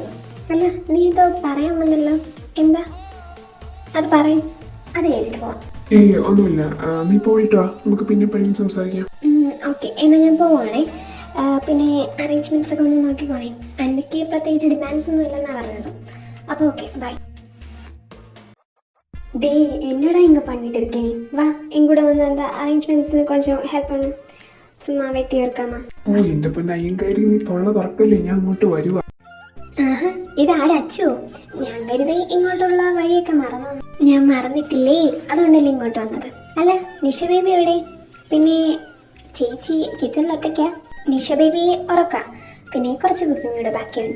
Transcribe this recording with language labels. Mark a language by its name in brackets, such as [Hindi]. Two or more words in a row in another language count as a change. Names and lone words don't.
[Malayalam] അല്ല നീ എന്തോ പറയാൻ വന്നല്ലോ, എന്താ? അത് പറയും, അത് കേട്ടിട്ട് പോവാം. ഏയ് ഒന്നുമില്ല, നീ പോയിട്ട് വാ, നമുക്ക് പിന്നെ പഴയ സംസാരിക്കാം. ഓക്കെ, എന്നാൽ ഞാൻ പോവാണേ. പിന്നെ അറേഞ്ച്മെൻറ്റ്സ് ഒക്കെ ഒന്ന് നോക്കിക്കോണേ. എനിക്ക് പ്രത്യേകിച്ച് ഡിമാൻഡ്സ് ഒന്നും ഇല്ലെന്നാണ് പറഞ്ഞത്. അപ്പോൾ [English] okay bye. [Tamil] டே என்னடா இங்கே பண்ணிட்டு இருக்கேன்? வா எங்கூட வந்து அந்த அரேஞ்ச்மெண்ட்ஸ் கொஞ்சம் ஹெல்ப் பண்ணு. சும்மா வெட்டியாக இருக்காமா. [Malayalam] ഓ എൻ്റെ പൊന്നെ അയ്യങ്കാരി, നീ തൊള്ള തുറക്കല്ലേ, ഞാൻ അങ്ങോട്ട് വരുവാ. ആഹാ, ഇതാരാ അച്ചു? ഞാൻ കരുതി ഇങ്ങോട്ടുള്ള വഴിയൊക്കെ മറന്നു. ഞാൻ മറന്നിട്ടില്ലേ, അതുകൊണ്ടല്ലേ ഇങ്ങോട്ട് വന്നത്. അല്ല നിഷ ബേബി എവിടെ? പിന്നെ ചേച്ചി കിച്ചണിൽ ഒറ്റയ്ക്കാ? നിഷ ബേബി ഉറക്കാം. പിന്നെ കുറച്ച് കുക്കിംഗ് കൂടെ ബാക്കിയുണ്ട്.